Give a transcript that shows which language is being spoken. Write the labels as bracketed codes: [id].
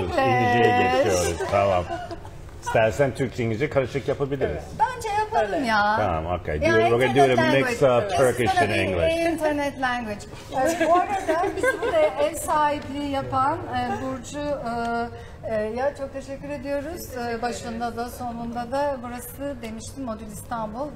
[tr] İngilizce'ye geçiyoruz. Tamam. İstersen Türkçe İngilizce karışık yapabiliriz. Bence yapalım ya. Tamam, okay. [en] We're going to do a mix of Turkish and English. Internet language. [tr] Bu arada bizi burada ev sahipliği yapan Burcu ya çok teşekkür ediyoruz. Başında da sonunda da burası demiştim Modül İstanbul.